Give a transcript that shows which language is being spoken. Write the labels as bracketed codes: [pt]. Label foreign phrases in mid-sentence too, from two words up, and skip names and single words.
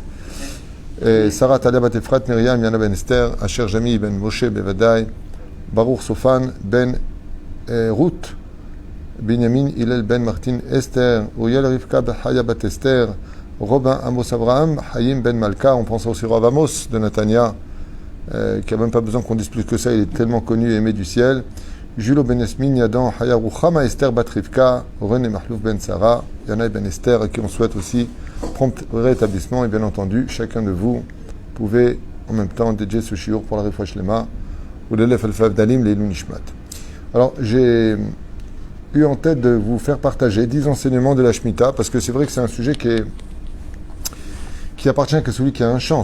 [fr] Et Sarah Talia bat Efrat, Myriam, Yana ben Esther, Asher Jami ben Moshe Bevadai, Baruch Sofan ben Ruth, Benjamin Hillel ben Martin Esther, Uriel Rivka Haya bat Esther, Robin Amos Abraham, Hayim ben Malka. On pense aussi au Rav Amos de Natania, qui n'a même pas besoin qu'on dise plus que ça, il est tellement connu et aimé du ciel. Julo ben Esmin, Yadan, Haya Ruchama, Esther bat Rivka, René Mahlouf ben Sarah, Yana ben Esther, à qui on souhaite aussi prompt rétablissement. Et bien entendu, chacun de vous pouvez en même temps dédier ce shiur pour la [he] רפואה שלמה [fr] ou l'Elef Al-Fav Dalim, l' [he] עילוי נשמת. [fr] Alors, j'ai eu en tête de vous faire partager 10 enseignements de la Shemitah, parce que c'est vrai que c'est un sujet qui appartient qu'à celui qui a un champ.